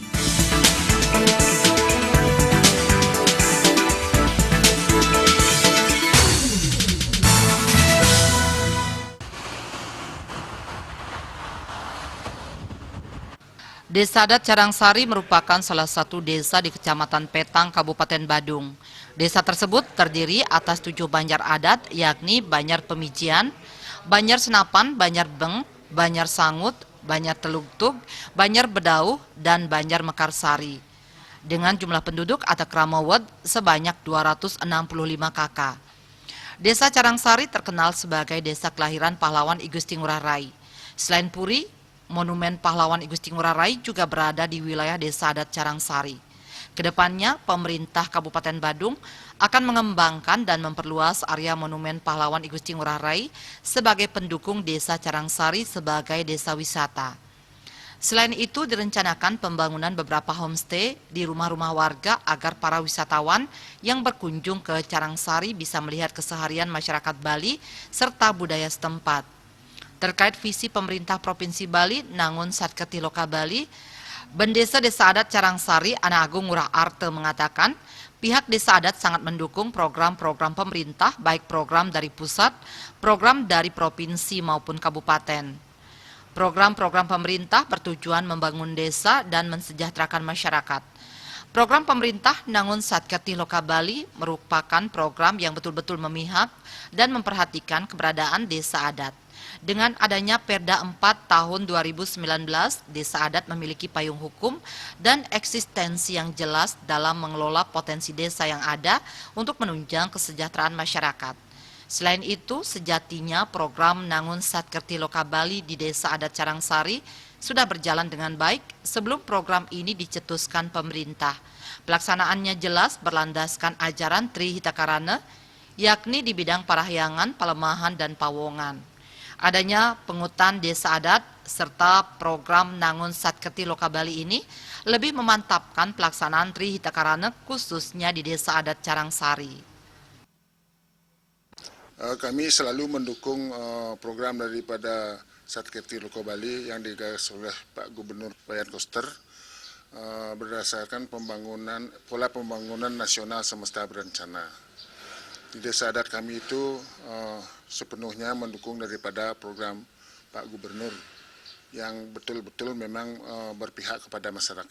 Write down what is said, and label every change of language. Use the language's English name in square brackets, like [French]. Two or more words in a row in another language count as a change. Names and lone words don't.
[Indonesian] Desa adat Carangsari merupakan salah satu desa di Kecamatan Petang, Kabupaten Badung. Desa tersebut terdiri atas 7 banjar adat, yakni Banjar Pemijian, Banjar Senapan, Banjar Beng, Banjar Sangut, Banjar Telugtug, Banjar Bedauh, dan Banjar Mekarsari. Dengan jumlah penduduk atau Kramawet sebanyak 265 kakak. Desa Carangsari terkenal sebagai desa kelahiran pahlawan I Gusti Ngurah Rai. Selain Puri, Monumen Pahlawan I Gusti Ngurah Rai juga berada di wilayah Desa Adat Carangsari. Kedepannya, pemerintah Kabupaten Badung akan mengembangkan dan memperluas area Monumen Pahlawan I Gusti Ngurah Rai sebagai pendukung Desa Carangsari sebagai desa wisata. Selain itu, direncanakan pembangunan beberapa homestay di rumah-rumah warga agar para wisatawan yang berkunjung ke Carangsari bisa melihat keseharian masyarakat Bali serta budaya setempat. Terkait visi pemerintah Provinsi Bali, Nangun Satketi Loka Bali, Bendesa Desa Adat Carangsari, Ana Agung Ngurah Arte mengatakan, pihak Desa Adat sangat mendukung program-program pemerintah, baik program dari pusat, program dari provinsi maupun kabupaten. Program-program pemerintah bertujuan membangun desa dan mensejahterakan masyarakat. Program pemerintah Nangun Satketi Loka Bali merupakan program yang betul-betul memihak dan memperhatikan keberadaan desa adat. Dengan adanya Perda 4 tahun 2019, Desa Adat memiliki payung hukum dan eksistensi yang jelas dalam mengelola potensi desa yang ada untuk menunjang kesejahteraan masyarakat. Selain itu, sejatinya program Nangun Satketi Loka Bali di Desa Adat Carangsari sudah berjalan dengan baik sebelum program ini dicetuskan pemerintah. Pelaksanaannya jelas berlandaskan ajaran Tri Hitakarana, yakni di bidang parahyangan, pelemahan, dan pawongan. Adanya pengutan desa adat serta program Nangun Satketi Loka Bali ini lebih memantapkan pelaksanaan Tri Hitakarana khususnya di Desa Adat Carangsari. Kami selalu mendukung program daripada Satketi Loka Bali yang digagas oleh Pak Gubernur Wayan Koster berdasarkan pola pembangunan nasional semesta berencana. Di Desa Adat kami itu sepenuhnya mendukung daripada program Pak Gubernur yang betul-betul memang berpihak kepada masyarakat.